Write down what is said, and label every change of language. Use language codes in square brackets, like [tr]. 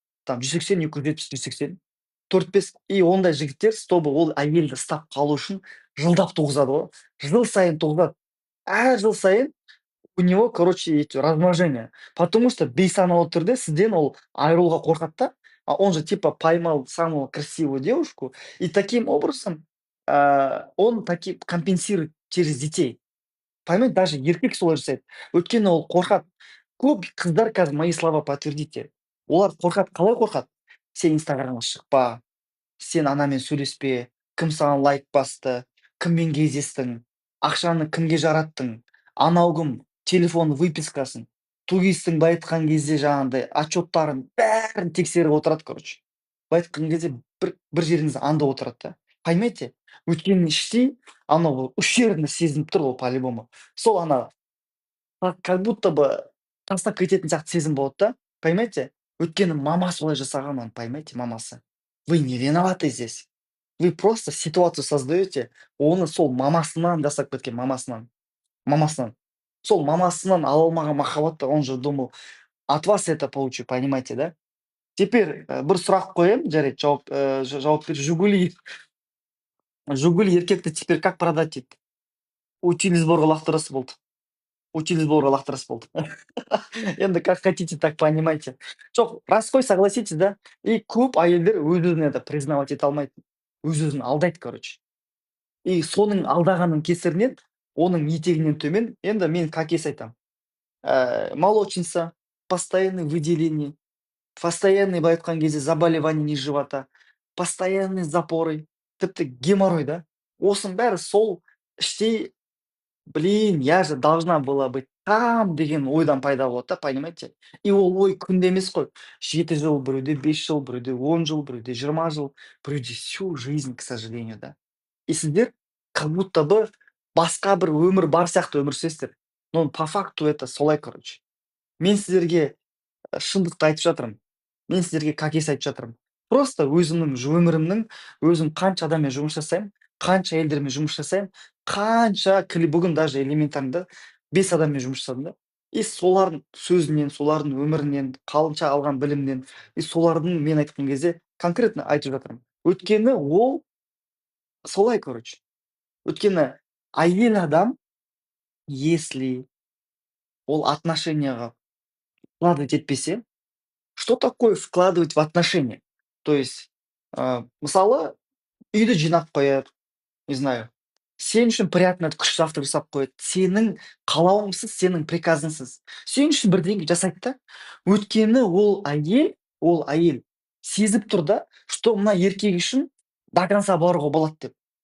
[kk] Там 180, 270, 180, 4-5. И ондай жігіттер, чтобы ол әйелді ұстап қалу үшін жылдап туғызады ғой. Жыл сайын туғызады. Әр жыл сайын [ru] у него, короче, эти размножения. [kk] Потому что бейсаналы түрде сізден ол айыруға қорқады да. [ru] А он же типа поймал самую красивую девушку, и таким образом, он таки компенсирует через детей. [kk] Понимаете, даже еркек солай жасайды. Өйткені ол қорқады. Көп қыздар қазір [ru] мои слова подтвердите. [kk] Олар қорқады. Қалай қорқады? Сен инстаграмға шықпа, сен анамен сөйлеспе, кім саған лайк басты, кіммен кездестің, ақшаны кімге жараттың, анау кім, телефон выпискасын, туристің былай айтқан кезде жаңағындай отчеттарын бәрін тексеріп отырады, короче. Былай айтқан кезде бір жеріңізді аңдып отырады да. Понимаете? Өйткені іштей анау ущербность сезініп тұр ғой по-любому. Сол ана как будто бы тастап кететін сияқты сезім болады да. Понимаете? Өйткені мамасы солай жасаған оны, понимаете, мамасы. [ru] Вы не виноваты здесь. Вы просто ситуацию создаете, [kk] оны сол мамасынан жасап кеткен, мамасынан. [ru] Мамасынан. [kk] Сол мамасынан ала алмаған махаббатты, [ru] он же думал, от вас это получу, понимаете, да? [kk] Теперь бір сұрақ қоямын, жарайды, жауап бер. Жигули еркекті теперь как продать дейді. Утиль сборға лақтырасы болды. Утиль сборға лақтырасы болды. Енді [ru] как хотите, так понимайте. [kk] Жоқ, рас қой, согласитесь, да? И көп әйелдер өз-өзін это признавать ете алмайды. Өз-өзін алдайды, короче. И соның алдағанның кесірінен, оның етегінен төмен, енді мен как есть айтамын. [ru] Молочница, постоянное выделение, постоянный [kk] былай айтқан кезде [ru] заболевание низ живота, постоянный запоры, тіпті геморрой да. [kk] Осының бәрі сол іштей, [ru] блин, я же должна была быть там [kk] деген ойдан пайда болады да, понимаете? И ол ой күнде емес қой. 7 жыл, біреуде 5 жыл, біреуде 10 жыл, біреуде 20 жыл, біреуде [ru] всю жизнь, к сожалению, [kk] да. И сіздер как будто бы басқа бір өмір бар сияқты өмір сүресіздер. [ru] Но по факту это солай, короче. [kk] Мен сіздерге шындықты айтып жатырмын. Мен сіздерге как есть айтып жатырмын. Просто өзімнің өмірімнің, өзім қанша адаммен жұмыс жасаймын, қанша елдермен жұмыс жасаймын, қанша бүгін даже элементарно 5 адаммен жұмыс жасадым да. И солардың сөзінен, солардың өмірінен, қалынша алған білімнен, и солардың мен айтқан кезде конкретно айтып жатырмын. Өйткені ол солай, короче. Өйткені әйел адам, если ол отношенияға вкладывать етпесе, [ru] что такое вкладывать в отношения? [kk] То есть, мысалы, үйді жинап қояды, не знаю, сен үшін приятно күш завтрак жасап қояды. Сенің қалауыңсыз, сенің приказыңсыз. Сен үшін бірдеңе жасайды да. Өйткені ол әйел сезіп тұр да, что мына еркек үшін до конца баруға болады деп.